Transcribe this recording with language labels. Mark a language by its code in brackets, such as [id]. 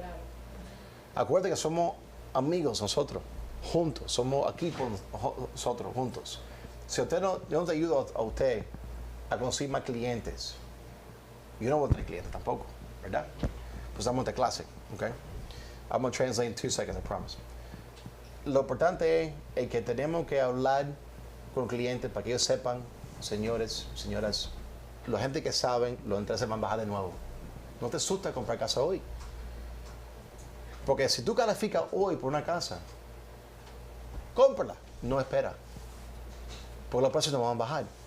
[es] Claro. Acuérdate que somos amigos nosotros. Juntos, somos equipo nosotros juntos. Si yo no te ayudo a usted a conseguir más clientes, yo no voy a tener clientes tampoco, ¿verdad? Pues damos esta clase, ¿ok? [en] I'm going to translate in 2 seconds, I promise. [es] Lo importante es que tenemos que hablar con clientes para que ellos sepan, señores, señoras, la gente que saben, los intereses van a bajar de nuevo. No te asustes a comprar casa hoy. Porque si tú calificas hoy por una casa, cómprala, no espera. Porque los precios no van a bajar.